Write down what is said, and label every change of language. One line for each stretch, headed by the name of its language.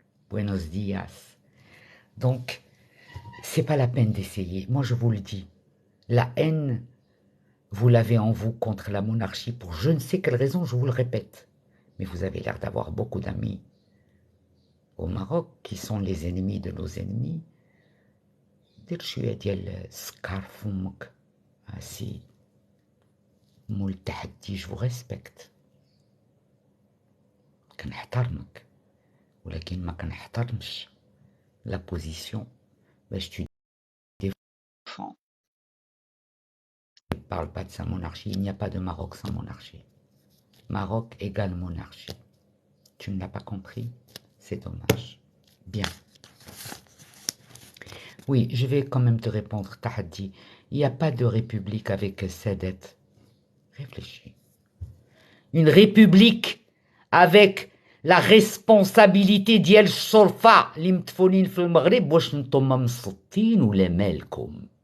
Spanish: Buenos días.
French: Donc, c'est pas la peine d'essayer. Moi, je vous le dis. La haine, vous l'avez en vous contre la monarchie pour je ne sais quelle raison, je vous le répète. Mais vous avez l'air d'avoir beaucoup d'amis au Maroc qui sont les ennemis de nos ennemis.
Arabic: دير شوية ديال السكر فمك سي مول التحدي جو ريسبكت كنحترمك ولكن ما كنحترمش
French: la position, ben, je te défends. Je ne parle pas de sa monarchie, il n'y a pas de Maroc sans monarchie. Maroc égale monarchie. Tu ne l'as pas compris? C'est dommage. Bien. Oui, je vais quand même te répondre, Tahadi. Il n'y a pas de république avec Sadat. Réfléchis. Une république avec la responsabilité
Arabic: ديال الشرفة اللي متفونين في المغرب واش نتوما مسطين ولا مالكم.